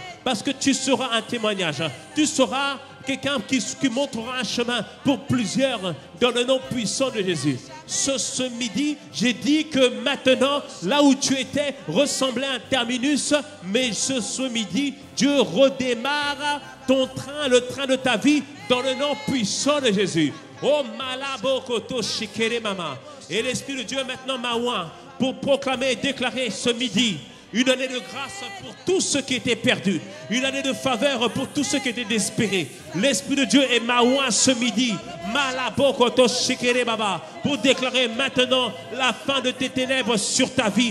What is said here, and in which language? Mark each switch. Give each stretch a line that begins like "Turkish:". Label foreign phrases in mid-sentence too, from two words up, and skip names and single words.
French: Parce que tu seras un témoignage. Tu seras quelqu'un qui montrera un chemin pour plusieurs dans le nom puissant de Jésus. Ce midi, j'ai dit que maintenant, là où tu étais, ressemblait à un terminus, mais ce midi, Dieu redémarre ton train, le train de ta vie, dans le nom puissant de Jésus. Oh malabokoto shikere mama. Et l'Esprit de Dieu maintenant m'a oint pour proclamer et déclarer ce midi une année de grâce pour tous ceux qui étaient perdus. Une année de faveur pour tous ceux qui étaient désespérés. L'Esprit de Dieu est maouin ce midi. Pour déclarer maintenant la fin de tes ténèbres sur ta vie.